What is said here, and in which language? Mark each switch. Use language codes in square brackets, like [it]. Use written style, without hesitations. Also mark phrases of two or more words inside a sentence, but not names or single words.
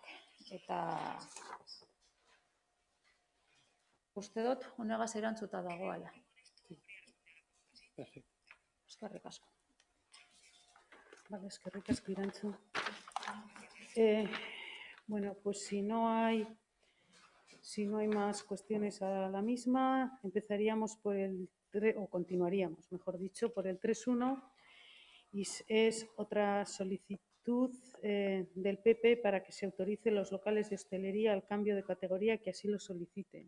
[eu] Eta uste dut, honegaz erantzuta dagoela. Eskerrik asko. Vale, eskerrik asko, Irantxu. [es] Bueno, pues si no hay más cuestiones a la misma, empezaríamos por continuaríamos, mejor dicho, por el 3.1 y es otra solicitud del PP para que se autorice los locales de hostelería al cambio de categoría que así lo soliciten.